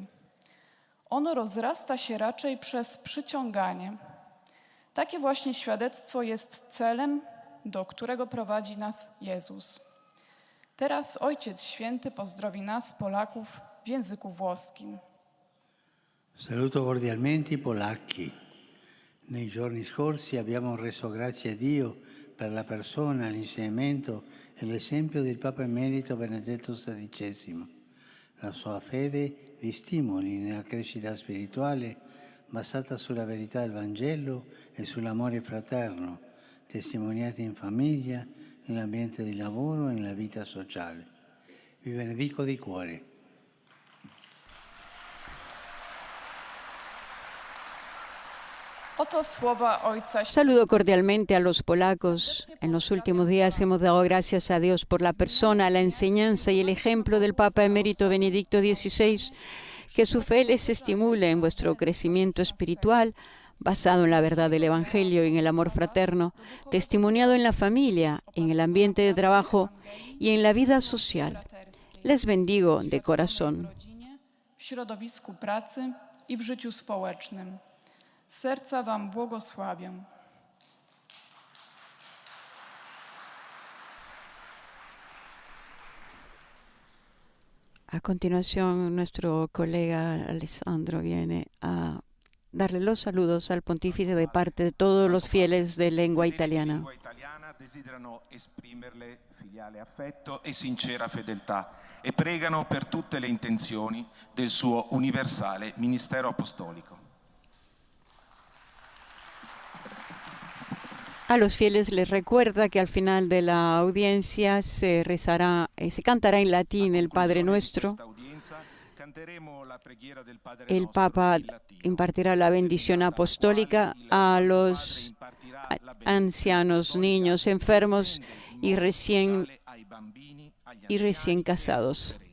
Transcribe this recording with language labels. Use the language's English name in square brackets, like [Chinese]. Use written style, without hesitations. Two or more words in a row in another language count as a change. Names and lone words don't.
[Polish] On rozrasta się raczej przez przyciąganie. Takie właśnie świadectwo jest celem, do którego prowadzi nas Jezus. Teraz Ojciec Święty pozdrowi nas, Polaków, w języku włoskim. [Italian] Saluto cordialmente i polacchi. Nei giorni scorsi abbiamo reso grazie a Dio per la persona, l'insegnamento e l'esempio del Papa Emerito Benedetto XVI. La sua fede vi stimoli nella crescita spirituale basata sulla verità del Vangelo e sull'amore fraterno, testimoniati in famiglia, nell'ambiente di lavoro e nella vita sociale. Vi benedico di cuore. [Polish] Oto słowa Ojca. [Spanish] Saludo cordialmente a los polacos. En los últimos días hemos dado gracias a Dios por la persona, la enseñanza y el ejemplo del Papa Emérito Benedicto XVI. Que su fe les estimule en vuestro crecimiento espiritual, basado en la verdad del Evangelio y en el amor fraterno, testimoniado en la familia, en el ambiente de trabajo y en la vida social. Les bendigo de corazón. [Polish] W środowisku pracy i w życiu społecznym. Z serca wam błogosławię. [Spanish] A continuación, nuestro colega Alessandro viene a darle los saludos al pontífice de parte de todos los fieles de lengua italiana. [Italian] Desiderano esprimerle filiale affetto e sincera fedeltà e pregano per tutte le intenzioni del suo universale ministero apostolico. [Spanish] A los fieles les recuerda que al final de la audiencia se rezará, se cantará en latín el Padre Nuestro. El Papa impartirá la bendición apostólica a los ancianos, niños, enfermos y recién casados.